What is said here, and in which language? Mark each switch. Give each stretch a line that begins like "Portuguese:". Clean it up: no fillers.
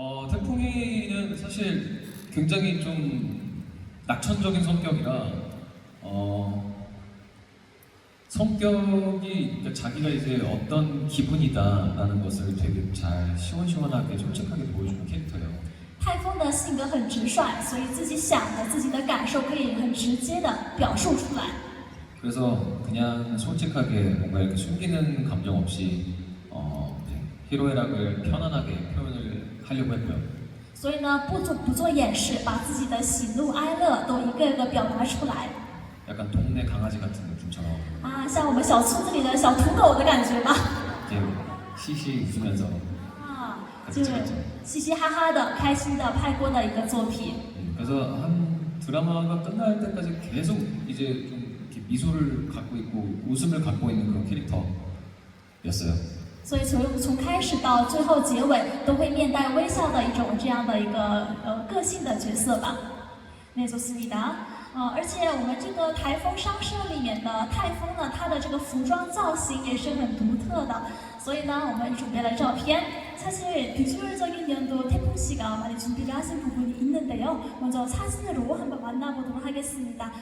Korean: 태풍이는 사실 굉장히 좀 낙천적인 성격이라 성격이 그러니까 자기가 이제 어떤 기분이다라는 것을 되게 잘 시원시원하게 솔직하게 보여주는 캐릭터예요.
Chinese: 泰丰的性格很直率，所以自己想的、自己的感受可以很直接的表述出来。
Korean: 그래서 그냥 솔직하게 뭔가 이렇게 숨기는 감정 없이 희로애락을 편안하게 표현을 하려고 했고요.
Chinese: 所以呢，不做掩饰，把自己的喜怒哀乐都一个个表达出来。
Korean: 약간 동네 강아지 같은 느낌처럼
Chinese: 啊，像我们小村子里的小土狗的感觉吧。
Korean: 이렇게 히히 웃으면서
Chinese: 啊，
Korean: 같이
Chinese: 就是
Korean: 찍었죠.
Chinese: 嘻嘻哈哈的、开心的拍过的一个作品。
Korean: 그래서 한 드라마가 끝날 때까지 계속 이제 좀 이렇게 미소를 갖고 있고 웃음을 갖고 있는 그런 캐릭터였어요.
Chinese: 所以从开始到最后结尾都会面带微笑的一种这样的一个个性的角色吧。
Korean: 那좋습니다。
Chinese: 而且我们这个台风商社里面的泰丰呢，它的这个服装造型也是很独特的，所以呢，我们准备了照片。
Korean: 사실 비주얼적인 면도 태풍 씨가 많이 준비를 하신 부분이 있는데요. 먼저 사진으로 한번 만나보도록 하겠습니다.